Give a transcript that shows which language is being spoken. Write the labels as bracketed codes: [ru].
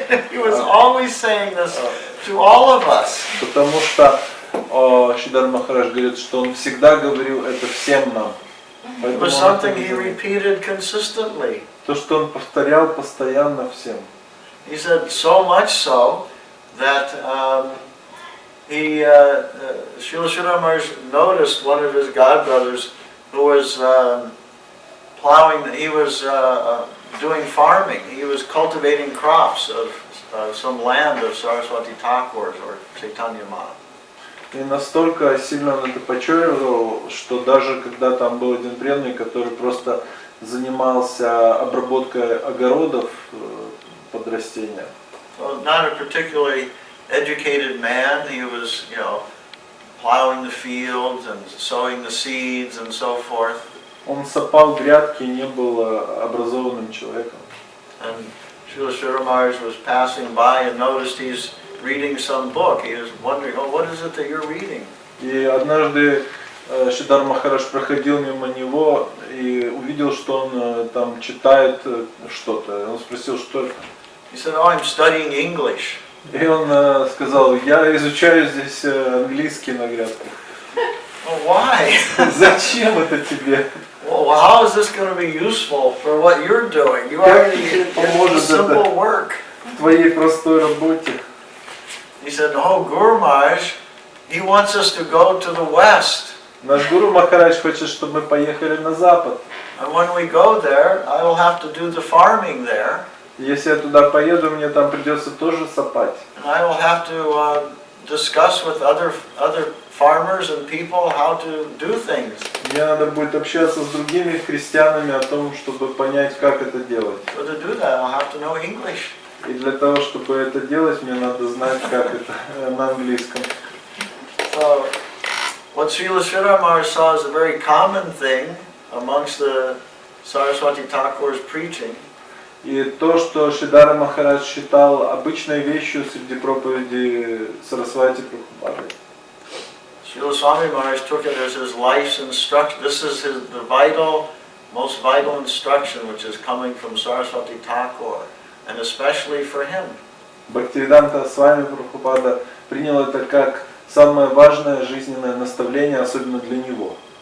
[en] He was always saying this to all of us. [ru] Потому что Шридар Махарадж говорит, что он всегда говорил это всем нам. [en] It was something he repeated consistently. [ru] То, что он повторял постоянно всем. [en] He said so much so that Srila Giri Maharaj noticed one of his godbrothers who was plowing. He was doing farming. He was cultivating crops of some land of Saraswati Thakur's or Chaitanya Maha. [ru] И настолько сильно он это почувствовал, что даже когда там был один преданный, который просто занимался обработкой огородов под растения. [en] So not a particularly educated man. He was, plowing the fields and sowing the seeds and so forth. [ru] Он сапал грядки, не был образованным человеком. [en] And Srila Giri Maharaj was passing by and noticed he's reading some book. He was wondering, oh, what is it that you're reading? [ru] И однажды Шридар Махарадж проходил мимо него и увидел, что он там читает что-то. Он спросил, что это. [en] He said, oh, I'm studying English. [ru] И он сказал: я изучаю здесь английский на грядках. [en] Well, why? [ru] Зачем это тебе? [en] Well, how is this going to be useful for what you're doing? You already do simple work. [ru] В твоей простой работе. [en] He said, oh, Guru Maharaj, he wants us to go to the west. [ru] Наш Гуру Махарадж хочет, чтобы мы поехали на запад. [en] And when we go there, I will have to do the farming there. [ru] Если я туда поеду, мне там придется тоже сапать. [en] And I will have to discuss with other farmers and people how to do things. [ru] Мне надо будет общаться с другими христианами о том, чтобы понять, как это делать. [en] So to do that, I'll have to know English. [ru] И для того, чтобы это делать, мне надо знать, как это на английском. [en] So, what Srila Giri Maharaja saw is a very common thing amongst the Saraswati Thakur's preaching. [ru] И то, что Шридар Махарадж считал обычной вещью среди проповеди Сарасвати Прабхупады. [en] Srila Swami Maharaj took it as his life's instruction. This is the most vital instruction which is coming from Saraswati Thakur, and especially for him. [ru] Бхактивиданта Свами Прабхупада принял это как самое важное жизненное наставление, особенно для него.